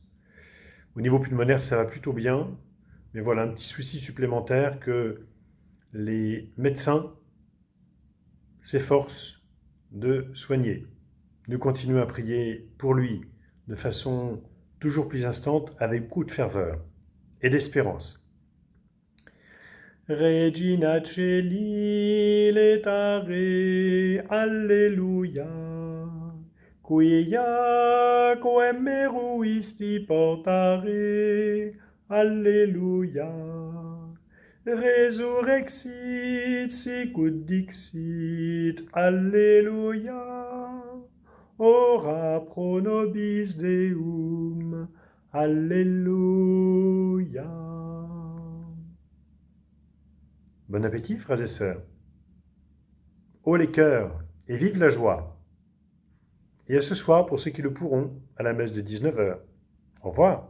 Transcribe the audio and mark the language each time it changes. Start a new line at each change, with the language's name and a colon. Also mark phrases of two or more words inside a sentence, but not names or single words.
French: Au niveau pulmonaire, ça va plutôt bien, mais voilà un petit souci supplémentaire que les médecins s'efforcent de soigner. Nous continuons à prier pour lui de façon toujours plus instante, avec beaucoup de ferveur et d'espérance.
Latin: Regina Coeli letare, Alleluia, quia quem meruisti portare, Alleluia, resurrexit sicut dixit, Alleluia, ora pro nobis Deum,
French: Alléluia. Bon appétit, frères et sœurs. Haut les cœurs et vive la joie. Et à ce soir, pour ceux qui le pourront, à la messe de 19h. Au revoir.